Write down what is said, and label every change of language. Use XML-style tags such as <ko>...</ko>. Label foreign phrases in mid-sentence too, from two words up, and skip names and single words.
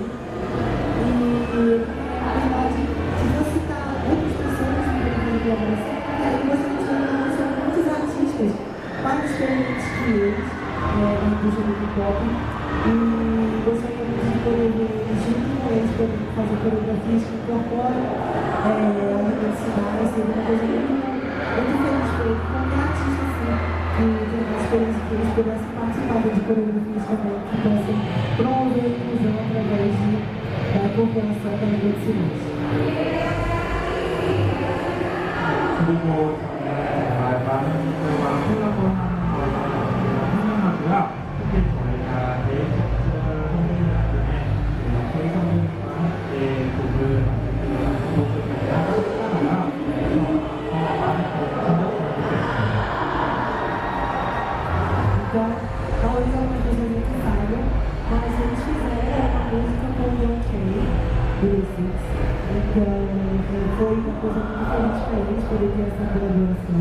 <pt>E, na verdade, se eu citar outras pessoas que vão de colaboração, eu gostaria de mencionar muitos artistas mais experientes que eles na indústria do hip-hop, e gostaria muito de poder ver eles junto com eles para fazer coreografias que incorporam elementos sinais. Seria uma coisa muito feliz para ele, qualquer artista assim, que tem uma experiência que eles pudessem participar de coreografias também, que possam promover a inclusão através da incorporação da língua de sinais.</pt> <ko>그리고 정말 많은 분들과 콜라보하는 것을 환영하고요. 특히 저희가 데이식스 선배님 중에 저희 선배님과 함께 곡을 만들고 곡을 했잖아요. 그래서 많은 곡을 전달했으면 좋겠습니다.</ko> <pt>Então, talvez algumas pessoas não saibam, mas eles fizeram uma música com o Young Kay, do Six. Então, foi uma coisa muito diferente para eles poder ter essa colaboração.</pt>